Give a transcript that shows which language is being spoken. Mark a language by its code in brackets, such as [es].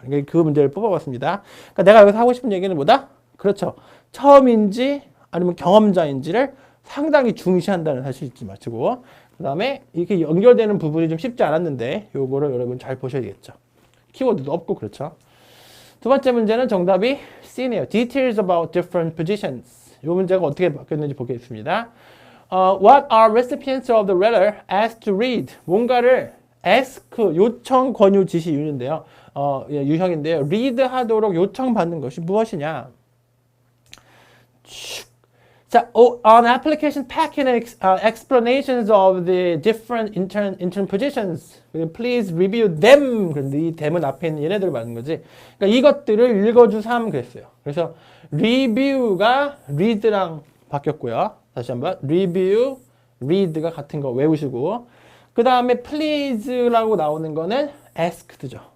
[ko] 그러니까 그 문제를 뽑아봤습니다. 그러니까 내가 여기서 하고 싶은 얘기는 뭐다? 그렇죠. 처음인지 아니면 경험자인지를 상당히 중시한다는 사실 잊지 마시고 그 다음에 이렇게 연결되는 부분이 좀 쉽지 않았는데 요거를 여러분 잘 보셔야겠죠. 키워드도 없고 그렇죠. 두 번째 문제는 정답이 C네요. [en] Details about different positions. [ko] 이 문제가 어떻게 바뀌었는지 보겠습니다. [en] What are recipients of the letter asked to read? [ko] 뭔가를 ask, 요청, 권유, 지시, 유인데요. 유형인데요. read 하도록 요청받는 것이 무엇이냐? [en] 자, on application packet explanations of the different intern positions. Please review them. [ko] 그런데 이 them은 앞에 있는 얘네들 말하는 거지. 그러니까 이것들을 읽어주삼 그랬어요. 그래서 review가 read랑 바뀌었고요. 다시 한번 review, read가 같은 거 외우시고 그 다음에 please라고 나오는 거는 asked죠.